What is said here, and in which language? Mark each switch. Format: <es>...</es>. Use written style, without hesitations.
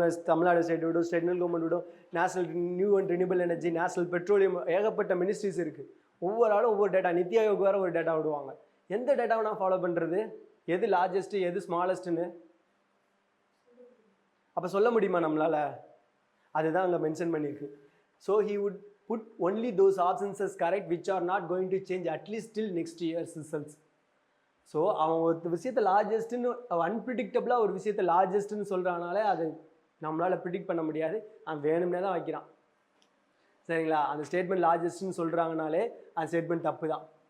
<ta>Tamil Nadu state விடும், state government விடும், national new and renewable energy, national petroleum, ஏகப்பட்ட ministries இருக்குது. ஒவ்வொரு ஆளும் ஒவ்வொரு டேட்டா, நித்தி ஆயோக் வேறு ஒரு டேட்டா விடுவாங்க. எந்த டேட்டாவை நான் ஃபாலோ பண்ணுறது? எது லார்ஜஸ்ட்டு, எது ஸ்மாலஸ்ட்டுன்னு அப்போ சொல்ல முடியுமா நம்மளால்? அதுதான் அங்கே மென்ஷன் பண்ணியிருக்கு.</ta> <en>So he would put only those options as correct which are not going to change at least till next year's results.</en> <ta>So அவன் ஒரு விஷயத்தை லார்ஜஸ்ட்டுன்னு, அன்பிரிடிக்டபுளாக ஒரு விஷயத்தை லார்ஜஸ்ட்டுன்னு சொல்கிறானாலே அது நம்மளால் ப்ரிடிக்ட் பண்ண முடியாது. அவன் வேணும்னே தான் வைக்கிறான், சரிங்களா? அந்த ஸ்டேட்மெண்ட் லார்ஜஸ்ட்டுன்னு சொல்கிறாங்கனாலே அந்த ஸ்டேட்மெண்ட் தப்பு தான்.</ta>